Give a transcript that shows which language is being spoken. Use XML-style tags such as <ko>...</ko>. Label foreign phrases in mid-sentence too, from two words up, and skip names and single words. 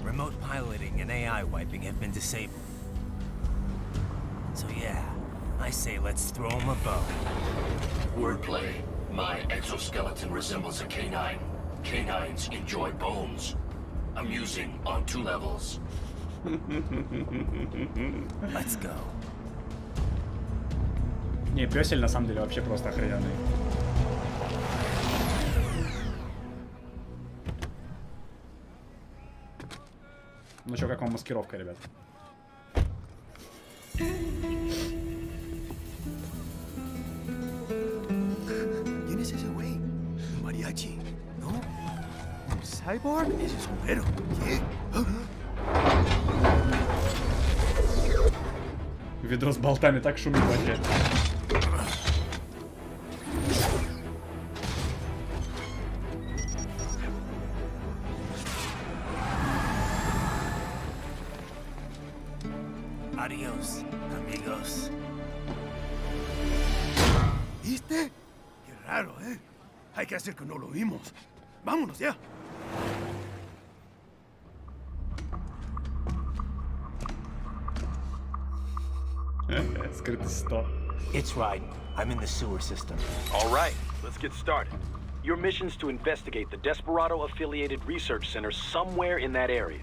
<en>Remote piloting and AI wiping have been disabled. So yeah, I say let's throw him a bone. Wordplay. My exoskeleton resembles a canine. Canines enjoy bones. Amusing on 2 levels. Let's go.</en> <ru>Не, пёсель на самом деле вообще просто охрененный. Ну чё, как вам маскировка, ребят?</ru> <es>¿Quién es ese güey? Un mariachi, ¿no? ¿Un cyborg? Ese sombrero. ¿Qué?</es> <ru>Ведро с болтами так шумит вообще.</ru> <es>Adiós, amigos. ¿Viste? Qué raro, ¿eh? Hay que hacer que no lo vimos. Vámonos ya.</es> <en>It's right. I'm in the sewer system. All right, let's get started. Your mission's to investigate the Desperado-affiliated research center somewhere in that area.</en>